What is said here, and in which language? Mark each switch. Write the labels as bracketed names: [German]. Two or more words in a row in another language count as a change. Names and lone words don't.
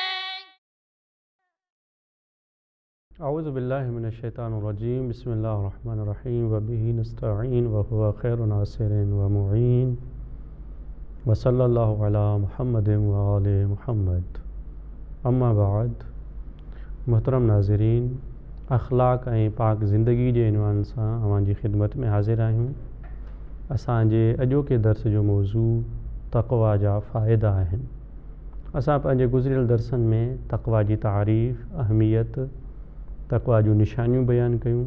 [Arabic] أعوذ بالله من الشيطان الرجيم بسم الله الرحمن الرحيم وبه نستعين وهو خير ناصر ومعين وصلى الله على محمد وآل محمد أما بعد [Sindhi] मोहतरम नाज़रीन अख़लाक़ ऐं पाक ज़िंदगी जे इनवान सां अवांजी ख़िदमत में हाज़िर आहियूं। असांजे अॼोके दर्स जो मौज़ू तक़वा जा फ़ाइदा आहिनि। असां पंहिंजे गुज़िरियल दर्सनि में तक़वा जी तारीफ़ अहमियत तक़वा जूं निशानियूं बयानु कयूं।